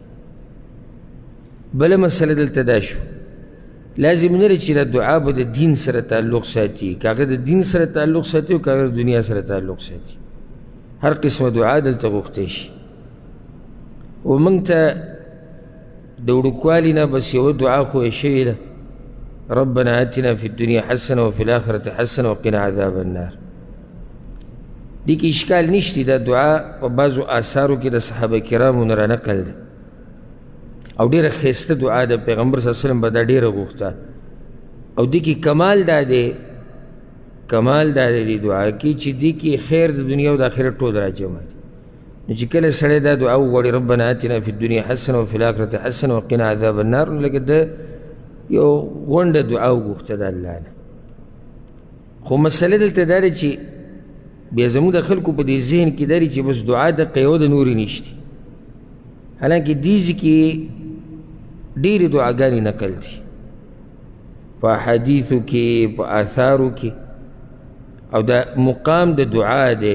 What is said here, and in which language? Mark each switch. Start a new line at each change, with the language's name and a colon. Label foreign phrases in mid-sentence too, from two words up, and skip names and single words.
Pashto: بله مسله دلته دا شو، لازم نه دی چې دا دعا به د دین سره تعلق ساتي، که هغه د دین سره تعلق ساتي او که هغه د دنیا سره تعلق ساتي، هر قسمه دعا دلته غوښتی شي. و موږ ته د وړوکوالي نه بس یوه دعا خو یې شوې ده،
Arabic: ربنا آتنا فی الدنیا حسنه وفي الآخرة حسنه وقنا عذاب النار.
Pashto: دې کې اشکال نشتی، دا دعا په بعضو آثارو کې د صحابه کرامو نه رانقل ده، او ډېره ښایسته دعا ده. پیغمبر
Arabic: صلی الله علیه وسلم
Pashto: به دا ډېره غوښته، او دې کې کمال دا دی، کمال دا دی دې دعا کې چې دې کې خیر د دنیا او د آخرت ټول راجمع دي. نو چې کله سړی دا دعا وغواړي
Arabic: ربنا آتنا فی الدنیا حسنه وفي الآخرة حسنه وقنا عذاب النار،
Pashto: نو لکه ده یو غونډه دعا وغوښته د الله نه. خو مسله دلته دا ده چې بیا زموږ د خلکو په دې ذهن کې دا چې بس دعا دقه یوه د نورې نشته، حالانکې دې ځای کې ډېرې دعاګانې نقل دي په احادیثو کې، په آثارو کې، او دا مقام د دعا دی.